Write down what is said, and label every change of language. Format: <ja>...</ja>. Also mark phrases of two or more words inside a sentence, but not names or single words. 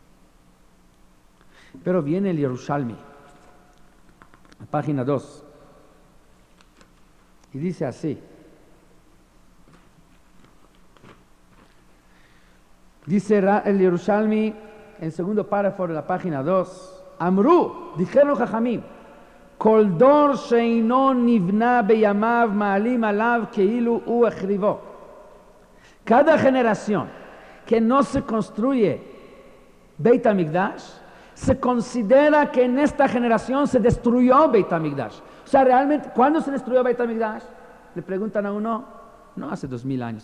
<es>Pero viene el Yerushalmi, página 2, y dice así: dice el Yerushalmi, el segundo párrafo de la página 2, Amru, dijeron Jajamim,</es> <he>כל דור שאינו נבנה בימיו מעלים עליו כאילו הוא החריבו.</he> <es>Cada generación que no se construye Beit HaMikdash, se considera que en esta generación se destruyó Beit HaMikdash. O sea, realmente, ¿cuándo se destruyó Beit HaMikdash? Le preguntan a uno, no hace 2000 años.</es>